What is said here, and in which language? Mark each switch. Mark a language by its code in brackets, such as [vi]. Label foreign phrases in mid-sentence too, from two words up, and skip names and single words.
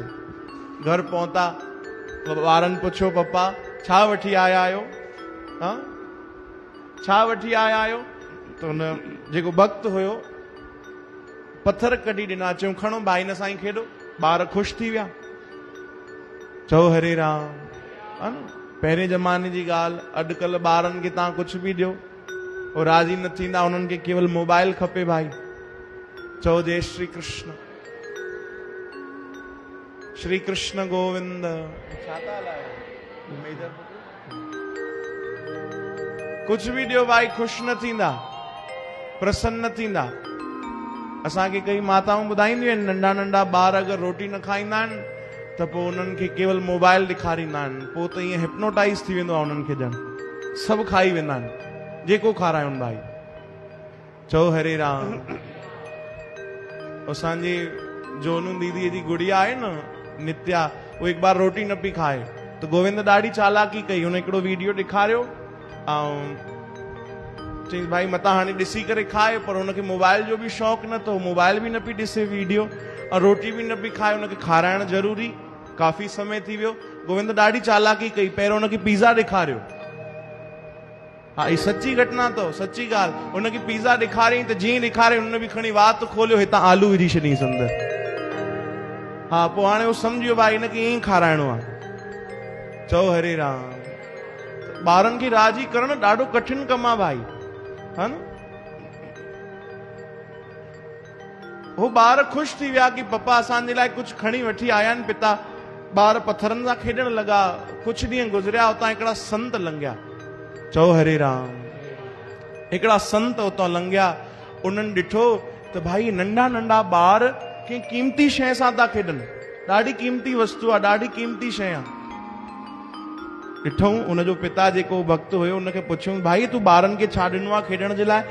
[sd] घर पहुता, ॿारनि पुछियो पप्पा छा वठी आया आहियो, हा छा वठी आया आहियो? त हुन जेको भक्त हुयो पत्थर कढी ॾिना, चयूं खणो भाई हिन सां ई खेॾो। ॿार ख़ुशि थी विया, चओ हरे राम। हा न, पहिरें ज़माने जी ॻाल्हि। अॼुकल्ह ॿारनि खे तव्हां कुझु बि ॾियो, वो राज़ी न थींदा, उन्हनि खे केवल मोबाइल खपे भाई। चओ जय श्री कृष्ण, श्री कृष्ण गोविंद। छा था हलायो? कुझु बि ॾियो भाई, ख़ुशि न थींदा, प्रसन्न न थींदा। असांखे कई माताऊं ॿुधाईंदियूं आहिनि, नंढा नंढा ॿार अगरि रोटी न खाईंदा आहिनि त पोइ उन्हनि खे केवल मोबाइल ॾेखारींदा आहिनि, पोइ त ईअं हिप्नोटाइज़ थी वेंदो आहे उन्हनि खे, ॼण सभु खाई वेंदा आहिनि जेको खारायूं भाई। चओ हरे राम। असांजी जोनू दीदीअ जी गुड़िया आहे न नित्या, वो हिकु बार रोटी न पई खाए त गोविंद ॾाढी चालाकी कई, हुन हिकिड़ो वीडियो ॾेखारियो ऐं चई भाई मतां हाणे ॾिसी करे खाए, पर हुनखे मोबाइल जो बि शौक़ु न, त मोबाइल बि न पई ॾिसे वीडियो, ऐं रोटी बि न पई खाए, हुनखे खाराइण ज़रूरी। काफ़ी समय थी वियो, गोविंद ॾाढी चालाकी कई, पहिरियों हुनखे पिज़्ज़ा ॾेखारियो। हा, ही सची घटना अथव, सची ॻाल्हि। हुनखे पिज़्ज़ा ॾेखारियईं त जीअं ॾेखारियईं हुन बि खणी वात खोलियो, हितां आलू विझी छॾियईंसि अंदरि। हा, पोइ हाणे उहो सम्झियो भाई हिनखे ईअं ई खाराइणो आहे। चओ हरे राम। ॿारनि खे राज़ी करणु ॾाढो कठिन कमु आहे भाई, हा न। हो ॿार ख़ुशि थी विया कि पप्पा असांजे लाइ कुझु खणी वठी आया आहिनि पिता। ॿार पत्थरनि सां खेॾण लॻा। कुझु ॾींहं गुज़रिया, उतां हिकिड़ा संत लंघिया। चओ हरे राम। हिकिड़ा संत उतां लंघिया, उन्हनि ॾिठो त भाई नंढा नंढा ॿार कंहिं कीमती शइ सां था खेॾनि, ॾाढी कीमती वस्तु आहे, ॾाढी कीमती शइ आहे। ॾिठऊं, उनजो पिता जेको भक्त हुयो उनखे पुछियऊं भाई तूं ॿारनि खे छा ॾिनो आहे खेॾण जे लाइ?